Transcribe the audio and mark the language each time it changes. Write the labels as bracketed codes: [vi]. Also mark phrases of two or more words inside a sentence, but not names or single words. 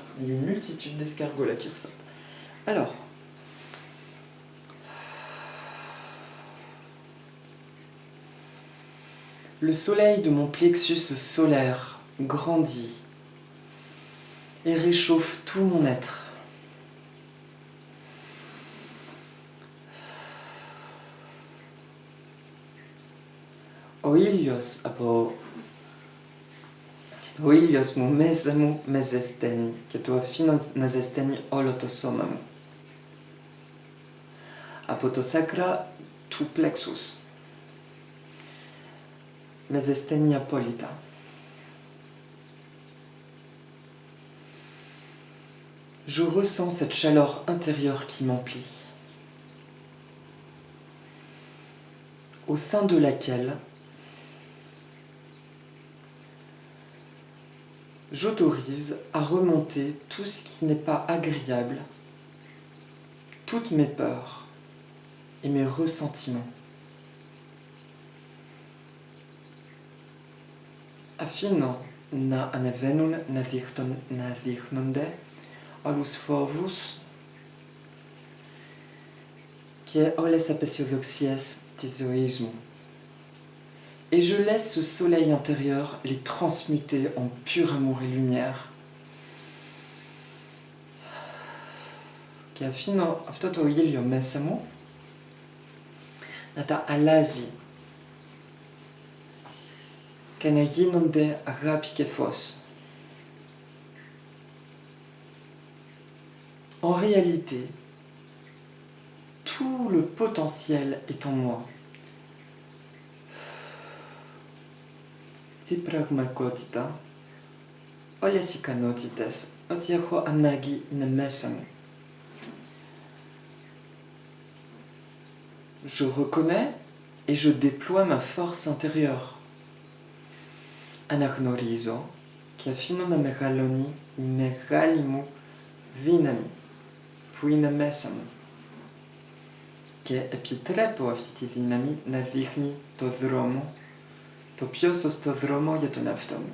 [fr] Il y a une multitude d'escargots là qui ressortent. Alors, le soleil de mon plexus solaire grandit et réchauffe tout mon être. [el] Ο ήλιος μου μέσα μου με ζεσταίνει και το αφήνω να ζεσταίνει όλο το σώμα μου. Από το σάκρα του plexus με ζεσταίνει απόλυτα. [fr] Je ressens cette chaleur intérieure qui m'emplit, au sein de laquelle j'autorise à remonter tout ce qui n'est pas agréable, toutes mes peurs et mes ressentiments. [el] Αφήνω να ανεβαίνουν, να δείχνονται όλους φόβους και όλες τις απεσιοδοξίες της ζωής μου. [fr] Et je laisse ce soleil intérieur les transmuter en pur amour et lumière. [el] Και αφήνω αυτό το ήλιο μέσα μου να τα αλλάζει και να γίνονται αγάπη και φως. [fr] En réalité, tout le potentiel est en moi. [el] Στην πραγματικότητα, όλες οι ικανότητες, ό,τι έχω ανάγκη είναι μέσα μου. [fr] Je reconnais et je déploie ma force intérieure. [el] Αναγνωρίζω και αφήνω να μεγαλώνει η μεγάλη μου δύναμη που είναι μέσα μου. Και επιτρέπω αυτή τη δύναμη να δείχνει το δρόμο, το πιο σωστό δρόμο για τον εαυτό μου.